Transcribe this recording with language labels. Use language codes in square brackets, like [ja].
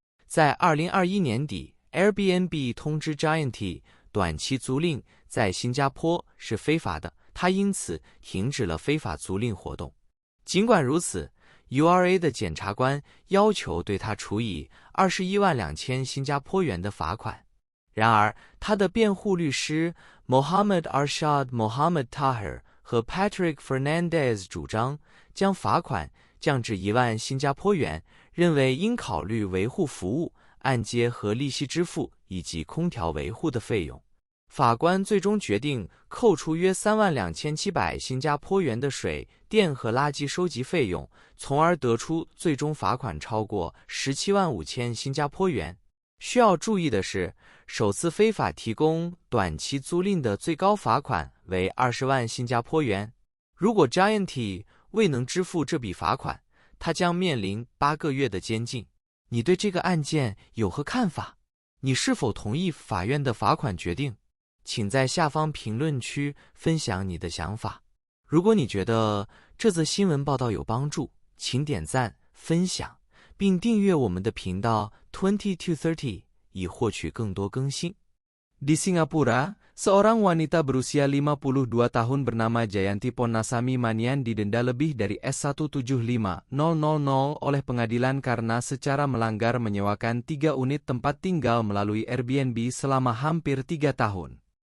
[zh] 在2021年底 ，Airbnb 通知 Jayanthi 短期租赁在新加坡是非法的，他因此停止了非法租赁活动。尽管如此 ，URA 的检察官要求对他处以21万2千新加坡元的罚款。然而，他的辩护律师 Mohammed Arshad Mohammed Tahir 和 Patrick Fernandez 主张将罚款降至1万新加坡元，认为应考虑维护服务、按揭和利息支付以及空调维护的费用。法官最终决定扣除约32700新加坡元的水电和垃圾收集费用，从而得出最终罚款超过175000新加坡元。需要注意的是，首次非法提供短期租赁的最高罚款为20万新加坡元。如果 Jayanthi 未能支付这笔罚款，他将面临8个月的监禁。你对这个案件有何看法？你是否同意法院的罚款决定？请在下方评论区分享你的想法。如果你觉得这则新闻报道有帮助，请点赞、分享，并订阅我们的频道20to30以获取更多更新。 [id] Di Singapura, seorang wanita berusia 52 tahun bernama Jayanthi Ponnasamy Manian didenda lebih dari S175.000 oleh pengadilan karena secara melanggar menyewakan 3 unit tempat tinggal melalui Airbnb selama hampir 3 tahun.